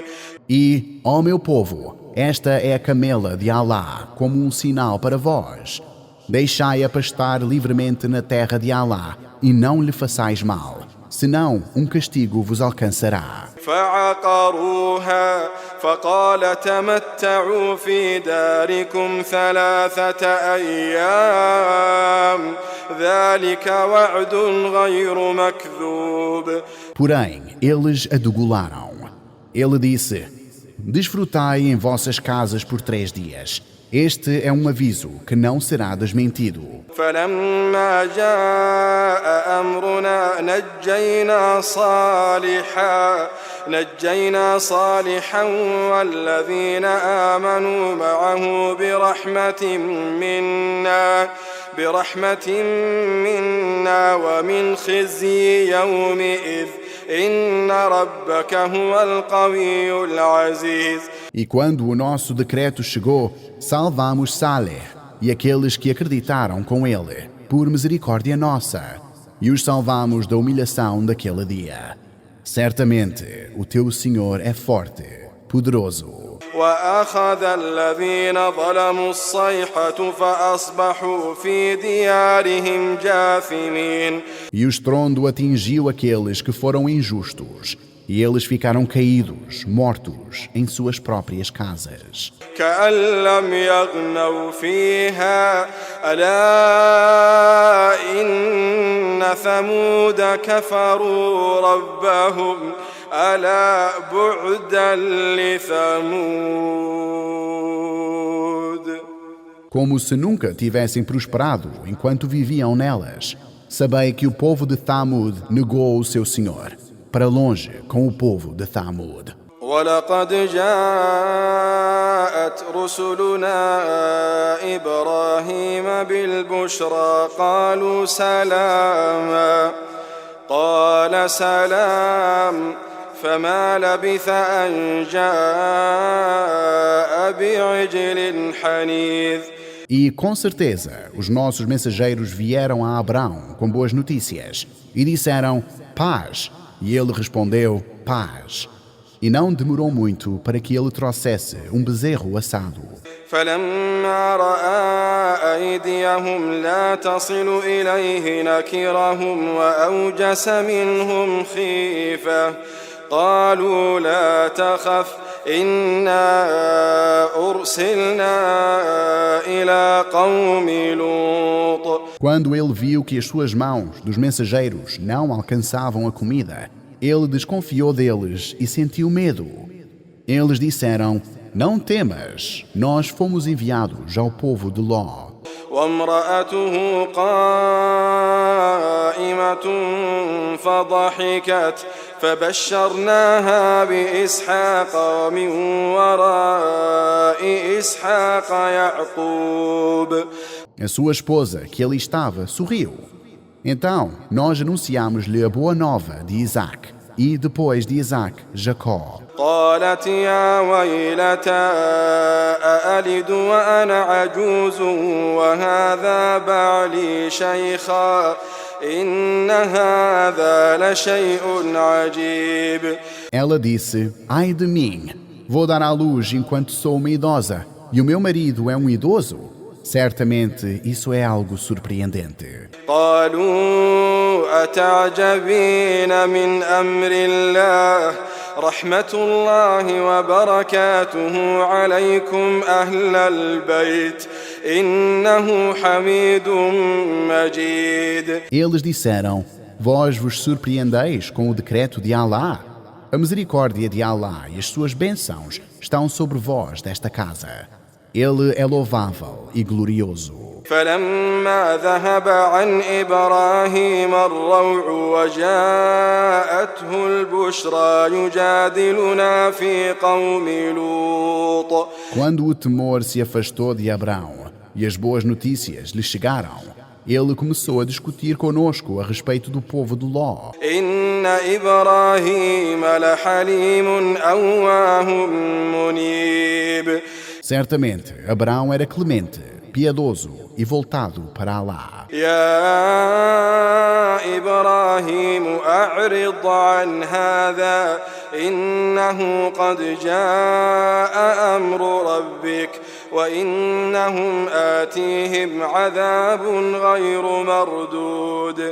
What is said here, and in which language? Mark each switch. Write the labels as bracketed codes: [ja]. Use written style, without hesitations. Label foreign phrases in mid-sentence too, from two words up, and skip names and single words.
[pt] E, ó meu povo, esta é a camela de Allah como um sinal para vós. Deixai-a pastar livremente na terra de Allah e não lhe façais mal, senão um castigo vos alcançará. [ar] فعقروها فقال تمتعوا في داركم 3 أيام ذلك وعد غير مكذوب. [pt] Porém, eles a degolaram. Ele disse: desfrutai em vossas casas por 3 dias. Este é um aviso que não será desmentido. [ar] فلما جاء أمرنا نجينا صالحا والذين آمنوا معه برحمة منا ومن خزي يومئذ إن ربك هو القوي العزيز. [pt] E quando o nosso decreto chegou, salvamos Saleh e aqueles que acreditaram com ele, por misericórdia nossa, e os salvamos da humilhação daquele dia. Certamente, o teu Senhor é forte, poderoso. [ar] وأخذ الذين ظلموا الصيحة فأصبحوا في ديارهم جاثمين. [pt] E o estrondo atingiu aqueles que foram injustos, e eles ficaram caídos, mortos, em suas próprias casas. [ar] كأن لم يغنوا فيها ألا إن ثمود كفروا ربهم ألا بعدا لثمود. [pt] Como se nunca tivessem prosperado enquanto viviam nelas. Sabei que o povo de Thamud negou o seu Senhor. Para longe com o povo de Thamud. [ar] ولقد جاءت رسلنا إبراهيم بالبشرى قالوا سلاما قال سلام فما لبث أن جاء بعجل حنيذ. [pt] E com certeza os nossos mensageiros vieram a Abrão com boas notícias e disseram paz, e ele respondeu paz. E não demorou muito para que ele trouxesse um bezerro assado. [ar] فلما رأى أيديهم لا تصل إليه نكرهم وأوجس منهم خيفة قالوا لا تخف إنا أرسلنا إلى قوم لوط. [pt] Quando ele viu que as suas mãos dos mensageiros não alcançavam a comida, ele desconfiou deles e sentiu medo. Eles disseram: não temas, nós fomos enviados ao povo de Ló. [ar] وامرأته قائمة فضحكت فبشرناها بإسحاق ومن وراء إسحاق يعقوب. [pt] A sua esposa, que ali estava, sorriu. Então, nós anunciamos-lhe a boa nova de Isaac e, depois de Isaac, Jacó. [ar] قالت يا ويلتى أألد وأنا عجوز وهذا بعلي شيخا إن هذا لشيء عجيب. [pt] Ela disse: ai de mim, vou dar à luz enquanto sou uma idosa, e o meu marido é um idoso. Certamente isso é algo surpreendente. [ar] قالوا أتعجبين من أمر الله رحمة الله وبركاته عليكم أهل البيت إنه حميد مجيد. [pt] Eles disseram: Vós vos surpreendeis com o decreto de Alá? A misericórdia de Alá e as suas bênçãos estão sobre vós desta casa. Ele é louvável e glorioso. [ar] فلما ذهب عن إبراهيم الروع وجاءته البشرى يجادلنا في قوم لوط. [pt] Quando o temor se afastou de Abrão e as boas notícias lhe chegaram, ele começou a discutir conosco a respeito do povo de Ló. [ar] إن إبراهيم لحليم أواه منيب. [pt] Certamente, Abrão era clemente, piedoso e voltado para Alá. [ar] يا إبراهيم أعرض عن هذا إنه قد جاء أمر ربك وإنهم آتيهم عذاب غير مردود.